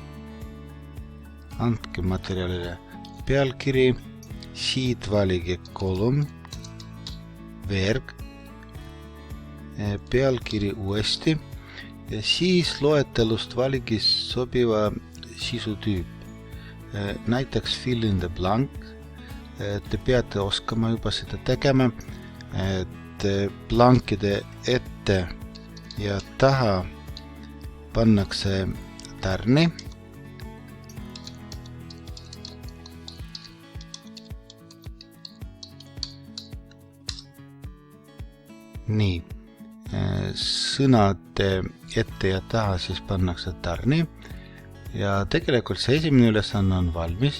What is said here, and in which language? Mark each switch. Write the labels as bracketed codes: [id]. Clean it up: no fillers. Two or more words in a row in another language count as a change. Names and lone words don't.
[et] Andke materjalile pealkiri, siit valige kolm, verg, pealkiri uuesti ja siis loetelust valige sobiva sisutüüp. [en] Näiteks fill in the blank. [et] Te peate oskama juba seda tegema, et blankide ette ja taha pannakse tärni. Nii, sõnade ette ja taha siis pannakse tärni ja tegelikult see esimene ülesanne on valmis.